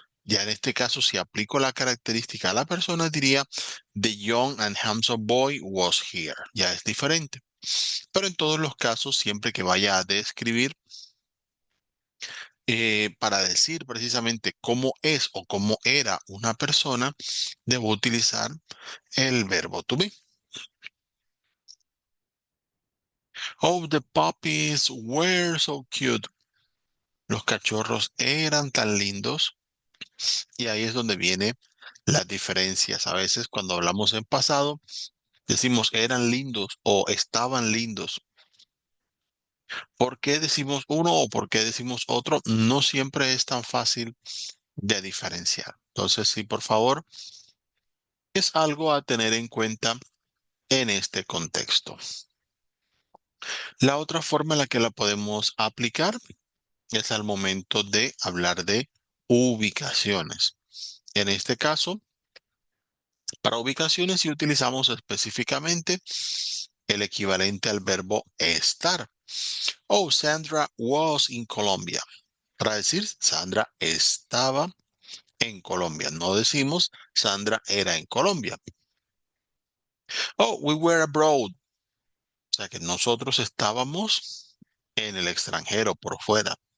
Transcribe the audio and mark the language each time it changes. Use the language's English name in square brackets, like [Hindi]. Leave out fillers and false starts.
[Spanish] Ya en este caso, si aplico la característica a la persona, diría, [English] the young and handsome boy was here. [Spanish] Ya es diferente. Pero en todos los casos, siempre que vaya a describir, para decir precisamente cómo es o cómo era una persona, debo utilizar el verbo to be. [English] Oh, the puppies were so cute. [Spanish] Los cachorros eran tan lindos. Y ahí es donde viene las diferencias. A veces cuando hablamos en pasado, decimos eran lindos o estaban lindos. ¿Por qué decimos uno o por qué decimos otro? No siempre es tan fácil de diferenciar. Entonces, sí, por favor, es algo a tener en cuenta en este contexto. La otra forma en la que la podemos aplicar es al momento de hablar de ubicaciones. En este caso, para ubicaciones sí utilizamos específicamente el equivalente al verbo estar. [English] Oh, Sandra was in Colombia. [Spanish] Para decir, Sandra estaba en Colombia. No decimos Sandra era en Colombia. [English] Oh, we were abroad. [Spanish] O sea que nosotros estábamos en el extranjero, por fuera.